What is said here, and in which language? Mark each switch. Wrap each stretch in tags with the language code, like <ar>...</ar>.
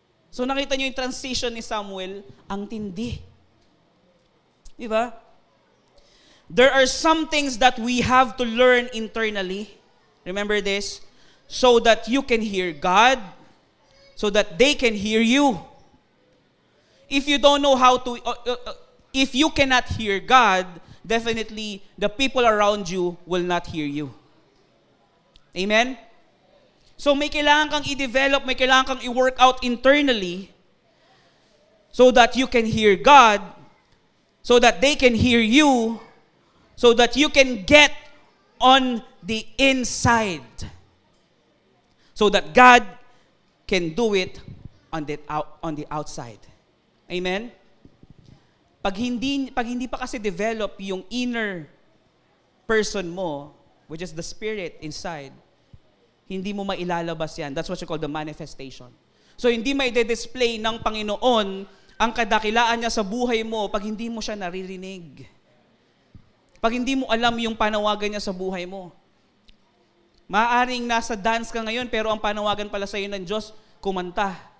<tl>So nakita nyo yung transition ni Samuel, ang tindi. Diba?</tl> <en>There are some things that we have to learn internally. Remember this? So that you can hear God, so that they can hear you. If you don't know how to, if you cannot hear God, definitely the people around you will not hear you. Amen?</en> <tl>So may kailangan kang</tl> <en>i-develop, may kailangan kang i-work out internally so that you can hear God, so that they can hear you, so that you can get on the inside. So that God can do it on the outside.</en> <tl>Amen? Pag hindi pa kasi develop yung inner person mo,</tl> <en>which is the spirit inside,</en> <tl>hindi mo mailalabas yan.</tl> <en>That's what you call the manifestation.</en> <tl>So hindi mai-display ng Panginoon ang kadakilaan niya sa buhay mo pag hindi mo siya naririnig. Pag hindi mo alam yung panawagan niya sa buhay mo. Maaaring nasa dance ka ngayon, pero ang panawagan pala sa iyo ng Diyos, kumanta.</tl>